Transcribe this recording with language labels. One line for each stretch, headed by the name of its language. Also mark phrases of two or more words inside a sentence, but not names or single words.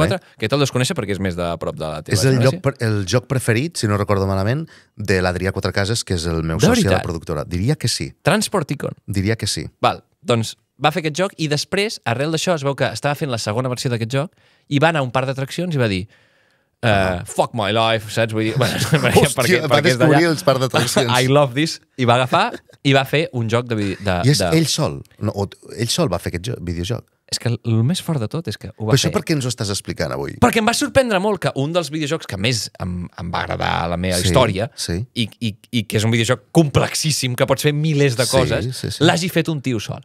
Catalan: 1994, que te'l desconeixer perquè és més de prop de la teva És el generació. joc preferit, si no recordo malament, de l'Adrià Quatrecases, que és el meu soci a la productora. Diria que sí. Transport Tycoon. Diria que sí. Val, doncs va fer aquest joc i després, arrel d'això, es veu que estava fent la segona versió d'aquest joc i va anar a un parc d'atraccions i va dir
English: fuck my life,
Catalan: saps? Vull dir, Hòstia, va descobrir els parcs d'atraccions.
English: I love this.
Catalan: I va agafar i va fer un joc de... I és ell sol. No, ell sol va fer aquest videojoc. És que el més fort de tot és que ho va Però això fer... per què ens ho estàs explicant avui? Perquè em va sorprendre molt que un dels videojocs que més em va agradar a la meva història i que és un videojoc complexíssim, que pots fer milers de coses, l'hagi fet un tio sol.